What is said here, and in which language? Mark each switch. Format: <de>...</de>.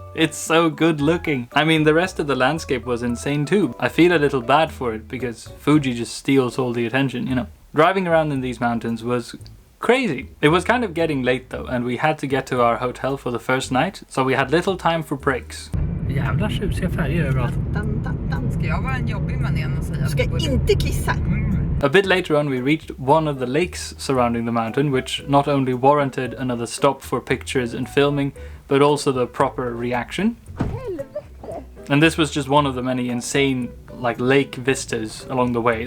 <en>It's so good looking. I mean, the rest of the landscape was insane too. I feel a little bad for it because Fuji just steals all the attention, you know. Driving around in these mountains was crazy. It was kind of getting late though, and we had to get to our hotel for the first night, so we had little time for breaks.</en> <sv>Jävla tjusiga färger överallt. Ska jag vara en jobbig man igen och säga? Ska inte kissa.</sv> <en>A bit later on we reached one of the lakes surrounding the mountain, which not only warranted another stop for pictures and filming, but also the proper reaction. And this was just one of the many insane lake vistas along the way.</en>